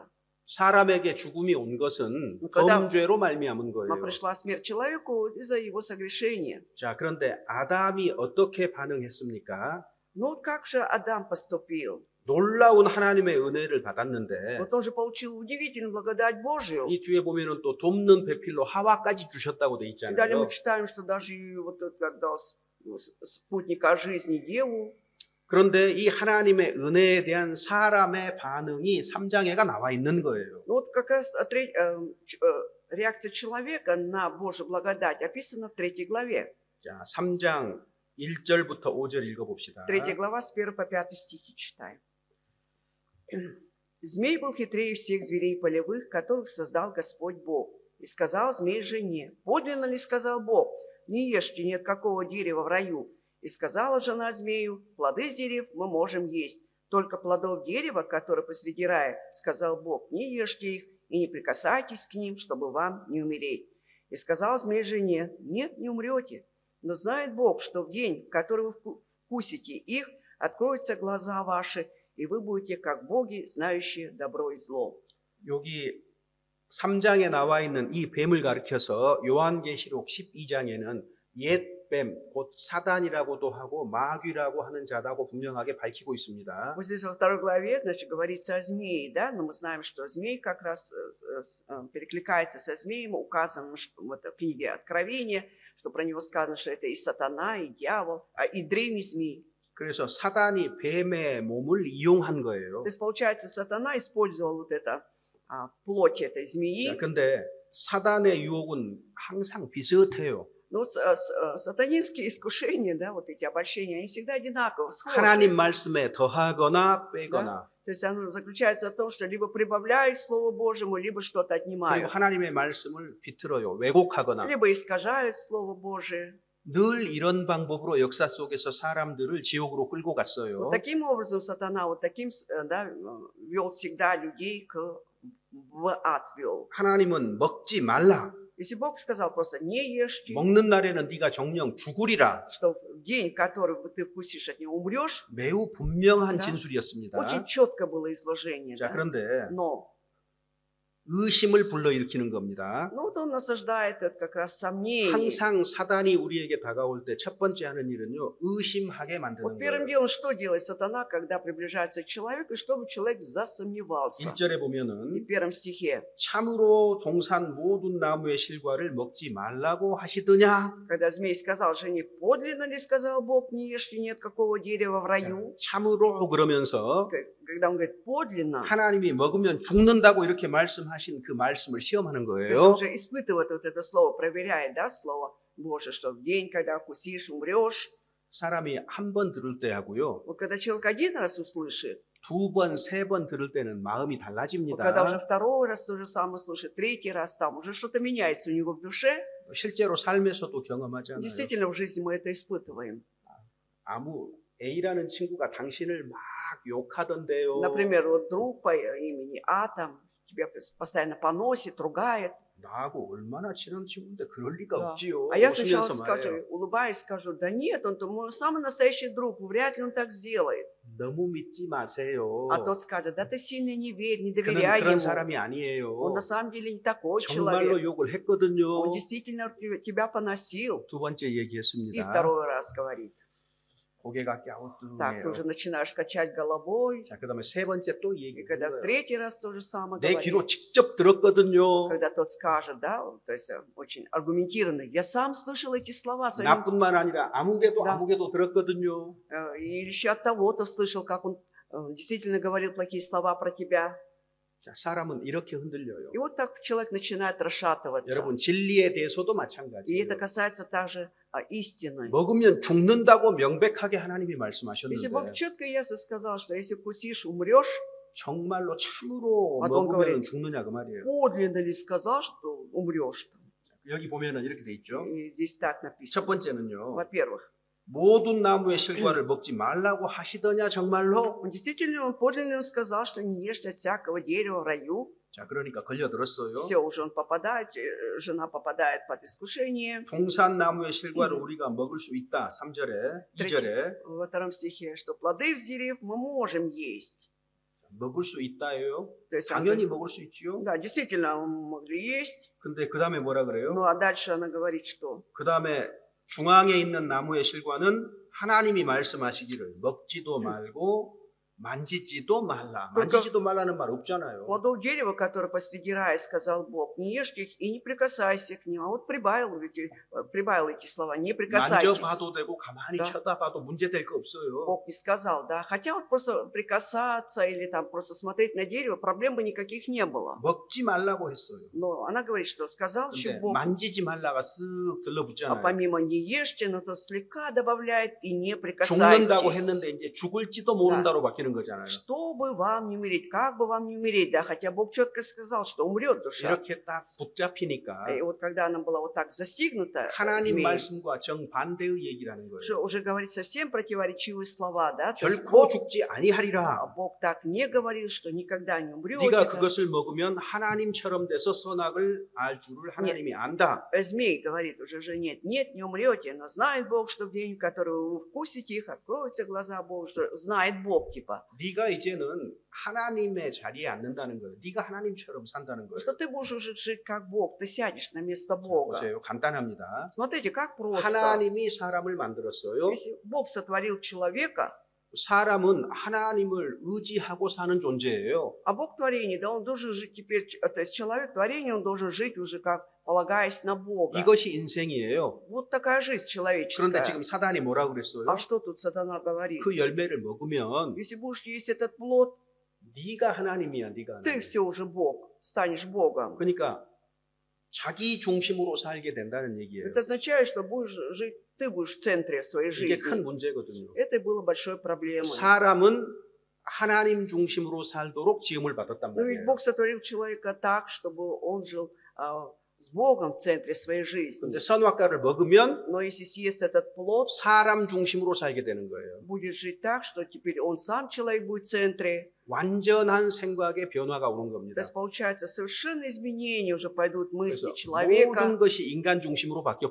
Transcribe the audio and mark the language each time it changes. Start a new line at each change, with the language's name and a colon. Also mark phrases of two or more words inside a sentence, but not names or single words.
Korean: 사람에게 죽음이 온 것은
Russian: когда
Korean: 범죄로 말미암은
Russian: Но
Korean: 거예요.
Russian: пришла смерть человеку из-за его согрешения.
Korean: 자, 그런데 아담이 어떻게 반응했습니까?
Russian: Ну вот как же Адам поступил?
Korean: 놀라운 하나님의 은혜를 받았는데
Russian: Вот он же получил удивительную благодать Божию.
Korean: 이 뒤에 보면은 또 돕는 배필로 하와까지 주셨다고 돼
Russian: И далее
Korean: 있잖아요.
Russian: мы читаем, что даже и вот этот, когда спутника жизни Еву,
Korean: 그런데 이 하나님의 은혜에 대한 사람의 반응이 3장에가 나와 있는 거예요.
Russian: ну вот как раз реакция человека на Божью благодать описана в 3 главе.
Korean: 자, 3장 1절부터 5절 읽어봅시다.
Russian: 3 глава с 1 по 5 стихи читаем. Змей был хитрее всех зверей полевых, которых создал Господь Бог. И сказал змей жене: подлинно ли сказал Бог, не ешьте ни от какого дерева в раю? И сказала жена змею: плоды с дерев мы можем есть, только плодов дерева, которое посреди рая, сказал Бог, не ешьте их и не прикасайтесь к ним, чтобы вам не умереть. И сказал змей жене: нет, не умрете, но знает Бог, что в день, в который вы вкусите их, откроются глаза ваши, и вы будете как боги, знающие добро и зло.
Korean: 여기 3장에 나와 있는 이 뱀을 가리켜서 요한계시록 12장에는 옛 뱀, 곧 사단이라고도 하고 마귀라고 하는 자다고 분명하게 밝히고 있습니다.
Russian: Вот здесь во 2 главе, значит, говорится о змее, да, но мы знаем, что змей как раз перекликается со змеем, указано в этой книге Откровения, что про него сказано, что это и сатана, и дьявол, и древний змей.
Korean: 그래서 사단이 뱀의 몸을 이용한 거예요.
Russian: То есть, получается, сатана использовал вот это плоть этой змеи.
Korean: 근데 사단의 유혹은 항상 비슷해요.
Russian: Но вот сатанинские искушения, да, вот эти обольщения, они всегда одинаково, схожи.
Korean: 하나님 말씀에 더하거나 빼거나.
Russian: Да? То есть оно заключается в том, что либо прибавляют Слову Божьему, либо что-то
Korean: 그리고
Russian: отнимают.
Korean: 하나님의 말씀을 비틀어요. 왜곡하거나.
Russian: Либо искажают Слово Божие.
Korean: 늘 이런 방법으로 역사 속에서 사람들을 지옥으로 끌고 갔어요.
Russian: Вот таким образом сатана, вот таким, да, вел всегда людей в ад вел.
Korean: 하나님은 먹지 말라.
Russian: Если Бог сказал просто не ешьте,
Korean: 먹는 날에는 네가 정령 죽으리라.
Russian: что в день, который ты вкусишь от него, умрешь,
Korean: 매우 분명한
Russian: Да.
Korean: 진술이었습니다.
Russian: очень четко было изложение.
Korean: 자,
Russian: Да?
Korean: 그런데
Russian: Но
Korean: 의심을 불러일으키는 겁니다.
Russian: ну, вот он насаждает это как раз сомнение.
Korean: 항상 사단이 우리에게 다가올 때 첫 번째 하는 일은요, 의심하게 만드는
Russian: Вот первым
Korean: 거예요.
Russian: делом, что делает сатана, когда приближается к человеку, чтобы человек засомневался.
Korean: 1절에
Russian: И
Korean: 보면은
Russian: в 1 стихе,
Korean: 참으로 동산 모든 나무의 실과를 먹지 말라고 하시더냐?
Russian: когда змей сказал жене: подлинно ли сказал Бог, не ешьте ни от какого дерева в раю?
Korean: 참으로 그러면서
Russian: Когда он говорит подлинно,
Korean: 하나님이 먹으면 죽는다고 이렇게 말씀하신 그 말씀을 시험하는
Russian: то есть
Korean: 거예요.
Russian: он уже испытывает вот это слово, проверяет, да, слово Божие, что в день, когда вкусишь, умрешь.
Korean: 사람이 한 번 들을 때 하고요.
Russian: Вот когда человек один раз услышит,
Korean: 두 번, 세 번 들을 때는 마음이
Russian: вот когда уже
Korean: 달라집니다.
Russian: второй раз то же самое слышит, третий раз, там уже что-то меняется у него в душе.
Korean: 실제로 삶에서도 경험하잖아요.
Russian: Действительно, в жизни мы это испытываем.
Korean: 아무 A라는 친구가 당신을 막 욕하던데요.
Russian: Например, вот друг по имени Атом тебя постоянно поносит, ругает.
Korean: 나하고 얼마나 친한 친구인데 그럴 리가
Russian: Да.
Korean: 없지요.
Russian: А я сначала
Korean: 웃으면서
Russian: скажу,
Korean: 말해요.
Russian: улыбаясь, скажу: да нет, он мой самый настоящий друг, вряд ли он так сделает.
Korean: 너무 믿지 마세요.
Russian: А тот скажет: да ты сильно не верь, не
Korean: 그는
Russian: доверяй
Korean: 그런
Russian: ему.
Korean: 사람이 아니에요.
Russian: Он на самом деле не такой
Korean: 정말로
Russian: человек.
Korean: 욕을 했거든요.
Russian: Он действительно тебя поносил.
Korean: 두 번째
Russian: И
Korean: 얘기했습니다.
Russian: второй раз говорит.
Korean: 고개가
Russian: Так, ты
Korean: 갸우뚱해요.
Russian: уже начинаешь качать головой.
Korean: 자, 그다음에 세 번째 또 이
Russian: И
Korean: 얘기를
Russian: когда
Korean: 하는
Russian: в
Korean: 거예요.
Russian: третий раз то же самое
Korean: 내 귀로
Russian: говорит,
Korean: 직접 들었거든요.
Russian: когда тот скажет, да, то есть очень аргументированно, я сам слышал эти слова своим,
Korean: 나뿐만 아니라 아무개도
Russian: Да.
Korean: 아무개도 들었거든요.
Russian: или еще от того-то слышал, как он действительно говорил плохие слова про тебя.
Korean: 자, 사람은 이렇게 흔들려요.
Russian: И вот так человек начинает расшатываться.
Korean: 여러분 진리에 대해서도
Russian: И это
Korean: 마찬가지예요.
Russian: касается также истины.
Korean: 먹으면 죽는다고 명백하게 하나님이
Russian: Если
Korean: 말씀하셨는데
Russian: Бог четко и ясно сказал, что если вкусишь, умрешь,
Korean: 정말로 참으로 어떤 먹으면 거를- 죽느냐 그 말이에요.
Russian: подлинно ли сказал, что умрешь?
Korean: 여기 보면은 이렇게 돼 있죠.
Russian: И здесь так
Korean: 첫
Russian: написано.
Korean: 번째는요.
Russian: Во-первых,
Korean: 모든 나무의 실과를 먹지 말라고 하시더냐 정말로?
Russian: он действительно, он подлинно сказал, что не ешьте от всякого дерева в раю.
Korean: 자, 그러니까 걸려들었어요.
Russian: Все, уже он попадает, жена попадает под искушение.
Korean: 동산 나무의 실과를 우리가 먹을 수 있다. 3절에, 2절에
Russian: Во втором стихе, что плоды с дерев мы можем есть.
Korean: 먹을 수 있다예요.
Russian: То есть,
Korean: 당연히 먹을 수 있지요.
Russian: да, действительно, могли есть.
Korean: 근데 그 다음에 뭐라 그래요?
Russian: Ну, а дальше она говорит, что
Korean: 그 다음에 중앙에 있는 나무의 실과는 하나님이 말씀하시기를 먹지도 말고 만지지도 말라. 만지지도 말라는 말 없잖아요.
Russian: плодов дерева, которое посреди рая, сказал Бог, не ешьте их и не прикасайся к ним. А вот прибавил эти слова, не прикасайтесь.
Korean: 만져봐도 되고 가만히
Russian: Да.
Korean: 쳐다봐도 문제될 거 없어요.
Russian: Бог не сказал, да. Хотя вот просто прикасаться или там просто смотреть на дерево, проблем бы никаких не было.
Korean: 먹지 말라고 했어요.
Russian: Но она говорит, что сказал еще
Korean: 근데
Russian: Бог,
Korean: 만지지 말라가 쓱
Russian: а
Korean: 들러붙잖아요.
Russian: помимо не ешьте, но то слегка добавляет и не
Korean: 죽는다고
Russian: прикасайтесь.
Korean: 했는데 이제 죽을지도 모른다로 바뀌는 거잖아요.
Russian: Чтобы вам не умереть, как бы вам не умереть, да, хотя Бог четко сказал, что умрет душа.
Korean: 이렇게 딱 붙잡히니까
Russian: И вот когда она была вот так застигнута,
Korean: 하나님
Russian: змеей,
Korean: 말씀과 정반대의 얘기를 하는 거예요.
Russian: что уже говорит совсем противоречивые слова, да, то есть
Korean: 결코 죽지 아니하리라.
Russian: Бог так не говорил, что никогда не умрете.
Korean: 네가
Russian: да.
Korean: 그것을 먹으면 하나님처럼 돼서 선악을 알 줄을 하나님이 안다.
Russian: Змей говорит уже же нет, не умрете, но знает Бог, что в день, в который вы вкусите их, откроются глаза Бога, что знает Бог, типа,
Korean: 네가 이제는 하나님의 자리에 앉는다는 거예요. 네가 하나님처럼 산다는 거예요.
Russian: что ты будешь уже жить как Бог, ты сядешь на место Бога.
Korean: 보세요. 간단합니다.
Russian: Смотрите, как просто.
Korean: 하나님이 사람을 만들었어요.
Russian: Если Бог сотворил человека,
Korean: 사람은 하나님을 의지하고 사는 존재예요.
Russian: а Бог творение, да, он должен жить теперь, то есть человек творение, он должен жить уже как полагаясь на Бога.
Korean: 이것이 인생이에요.
Russian: Вот такая жизнь
Korean: 그런데
Russian: человеческая.
Korean: 지금 사단이 뭐라고 그랬어요?
Russian: А что тут сатана говорит?
Korean: 그 열매를 먹으면
Russian: Если будешь есть этот плод,
Korean: 네가 하나님이야, 네가
Russian: ты
Korean: 하나님.
Russian: все уже Бог, станешь Богом.
Korean: 그러니까 자기 중심으로 살게 된다는 얘기예요.
Russian: Это означает, что будешь жить, ты будешь в центре своей
Korean: 이게 큰
Russian: жизни.
Korean: 문제거든요.
Russian: Это и было большой проблемой.
Korean: 사람은 하나님 중심으로 살도록 지음을 받았단
Russian: Но ведь
Korean: 말이에요.
Russian: Бог сотворил человека так, чтобы он жил с Богом в центре своей жизни.
Korean: 근데 선악과를 먹으면
Russian: Но если съест этот плод,
Korean: 사람 중심으로 살게 되는 거예요.
Russian: будет жить так, что теперь он сам человек будет в центре.
Korean: 완전한 생각의 변화가 오는
Russian: То
Korean: 겁니다.
Russian: есть получается совершенно изменения уже пойдут мысли
Korean: 그래서
Russian: человека.
Korean: 모든 것이 인간 중심으로 바뀌어